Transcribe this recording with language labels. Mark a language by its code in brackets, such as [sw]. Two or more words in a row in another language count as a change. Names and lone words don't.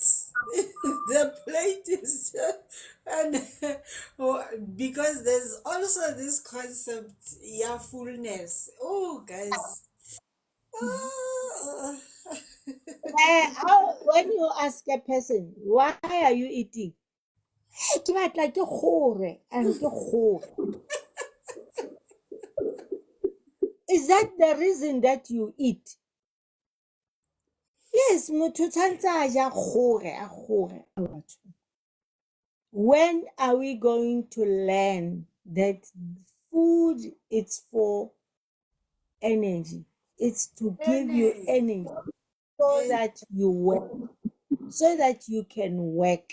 [en] The plate is just, and oh, because there's also this concept, yeah, fullness. Oh, guys. Ah. When you ask a person, why are you eating? [tn] "Eh, ke batla ke gore," and ke gore. [en] Is that the reason that you eat? Yes, [tn] motho o tshwantse a ja gore, a gore. [en] When are we going to learn that food is for energy? It's to give you Energy. energy so And that you work, so that you can work.